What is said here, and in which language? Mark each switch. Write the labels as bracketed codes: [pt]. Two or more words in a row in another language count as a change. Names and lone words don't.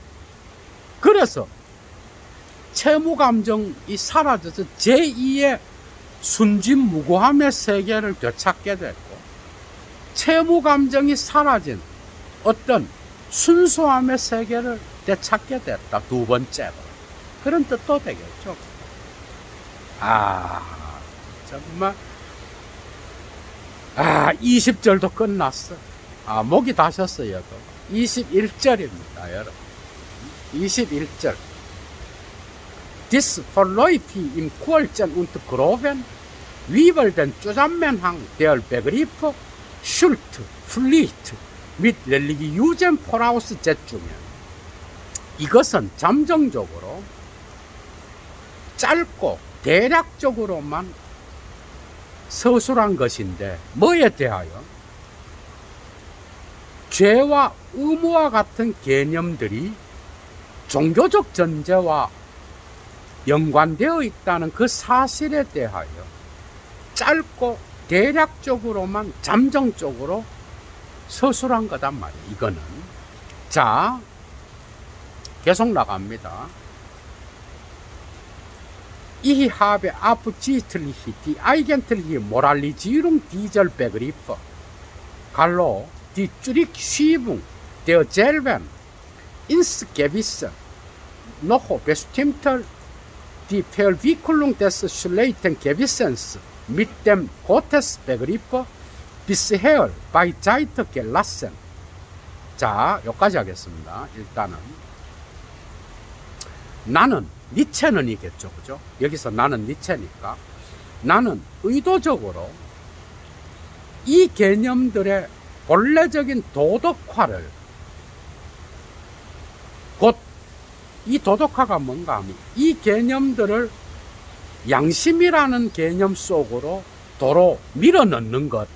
[ko] 그래서 채무 감정이 사라져서 제2의 순진무구함의 세계를 되찾게 됐고, 채무 감정이 사라진 어떤 순수함의 세계를 되찾게 됐다, 두 번째로. 그런 뜻도 되겠죠. 정말 20절도 끝났어. 목이 다셨어요. 21절입니다, 여러분. 21절. [de] Dies verläuft im kurzen und groben, wie den Zusammenhang der Begriffe Schuld, Pflicht mit religiösen Voraussetzungen. [ko] 이것은 잠정적으로 짧고 대략적으로만 서술한 것인데, 뭐에 대하여? 죄와 의무와 같은 개념들이 종교적 전제와 연관되어 있다는 그 사실에 대하여 짧고 대략적으로만 잠정적으로 서술한 거단 말이에요, 이거는. 자, 계속 나갑니다. [de] Ich habe absichtlich die eigentliche Moralisierung dieser Begriffe, Gallo, die Zurückschiebung derselben ins Gewissen, noch bestimmter die Verwicklung des schlechten Gewissens mit dem Gottesbegriff bisher beiseite gelassen. [ko] 자, 여기까지 하겠습니다. 일단은 나는, 니체는 이겠죠, 그죠? 여기서 나는 니체니까 나는 의도적으로 이 개념들의 본래적인 도덕화를, 곧 이 도덕화가 뭔가 하면 이 개념들을 양심이라는 개념 속으로 도로 밀어넣는 것.